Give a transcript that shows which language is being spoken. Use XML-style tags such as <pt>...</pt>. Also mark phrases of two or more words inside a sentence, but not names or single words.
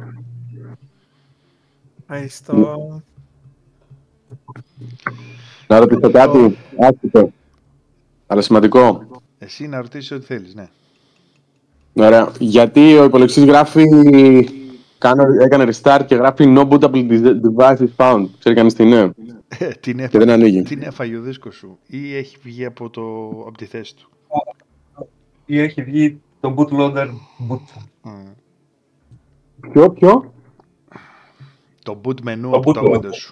<el>Ευχαριστώ. Να ρωτήσω κάτι άσχετο, αλλά σημαντικό. Εσύ να ρωτήσεις ό,τι θέλεις, ναι. Ωραία. Γιατί ο υπολογιστής γράφει, έκανε restart και γράφει</el> <en>no bootable device is found.</en> <el>Ξέρει κανείς τι είναι? Και δεν ανοίγει. Την έφαγε ο δίσκος σου ή έχει βγει από τη θέση του? Ή έχει βγει το</el> <en>bootloader boot.</en> <el>Ποιο? Το</el> <en>boot menu</en> <el>από τα Windows σου.</el>